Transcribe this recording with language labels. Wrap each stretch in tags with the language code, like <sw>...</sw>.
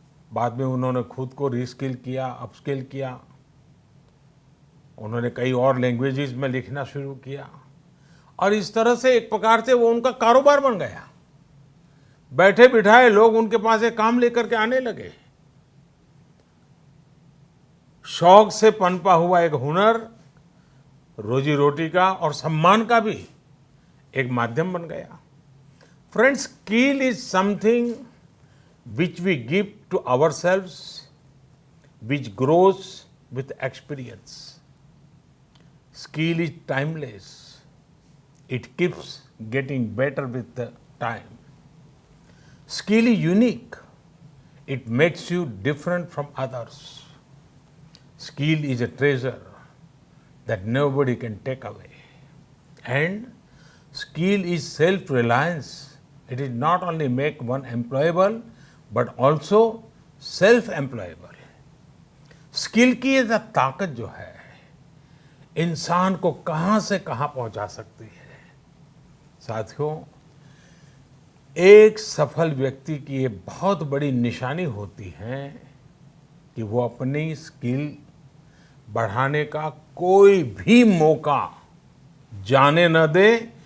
<hi>बाद में उन्होंने खुद को रीस्किल किया, अपस्किल किया। उन्होंने कई और लैंग्वेजेस में लिखना शुरू किया और इस तरह से एक प्रकार से वो उनका कारोबार बन गया। बैठे बिठाए लोग उनके पास एक काम लेकर के आने लगे। शौक से पनपा हुआ एक हुनर रोजी रोटी का और सम्मान का भी एक माध्यम बन गया।</hi> <en>Friends, skill is something which we give to ourselves, which grows with experience. Skill is timeless. It keeps getting better with the time. Skill is unique. It makes you different from others. Skill is a treasure that nobody can take away. And skill is self-reliance. It is not only make one employable, but also self employable.</en> <hi>Skill की ये ताकत जो है इंसान को कहाँ से कहाँ पहुँचा सकती है। साथियों, एक सफल व्यक्ति की ये बहुत बड़ी निशानी होती है कि वो अपनी स्किल बढ़ाने का कोई भी मौका जाने न दे।</hi>